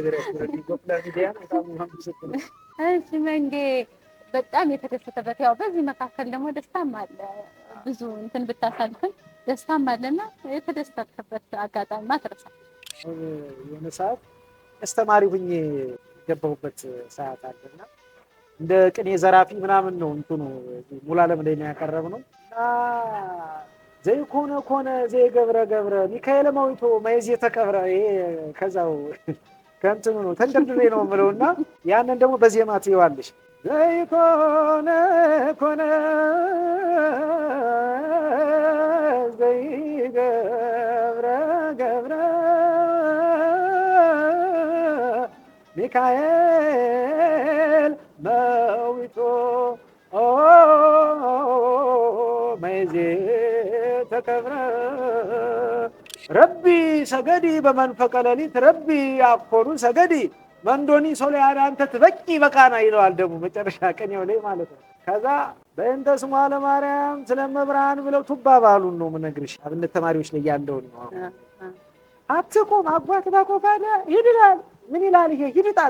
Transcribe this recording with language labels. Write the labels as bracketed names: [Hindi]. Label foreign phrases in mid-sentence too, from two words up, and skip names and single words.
[Amharic] እሺ መንጌ በጣም የተደሰተበት ያው በዚህ መካከል ደግሞ ደስታም አለ። ብዙ እንትን ብታሳልፍን ደስታም አለና የተደሰተበት አጋጣሚ ማትረሳ የሆነ ሰዓት አስተማሪ ሁኜ የገባሁበት ሰዓት አለና እንደ ቅኔ ዘራፊ ምናምን ነው እንትኑ ሙሉዓለም ላይ ነው ያቀረብነው እና [Geez] ዘይኮነ ኮነ ዘይገብረ ገብረ ሚካኤል ማዊቶ ማይዝ የተቀብረ [Amharic] ይሄ ከዛው ከእንትኑ ነው ተንደርድሬ ነው የምለውና ያንን ደግሞ በዜማ ትይዋለሽ። [Geez] ዘይኮነ ኮነ ዘይገብረ ገብረ ሚካኤል መዊቶ ማይዝ ተቀብረ ረቢ ሰገዲ በመንፈቀ ሌሊት ረቢ አኮኑ ሰገዲ መንዶኒ ሶሊያና አንተ ትበቂ በቃና [Amharic] ይለዋል። ደግሞ መጨረሻ ቀኔው ላይ ማለት ነው። ከዛ በእንተ ስሟ ለማርያም ስለመብርሃን ብለው ቱባ ባሉን ነው የምነግርሽ። አብነት ተማሪዎች ላይ ያለውን ነው። አትቆም አባት ባቆፋለ ይድላል ምን ይላል ይሄ ይድጣት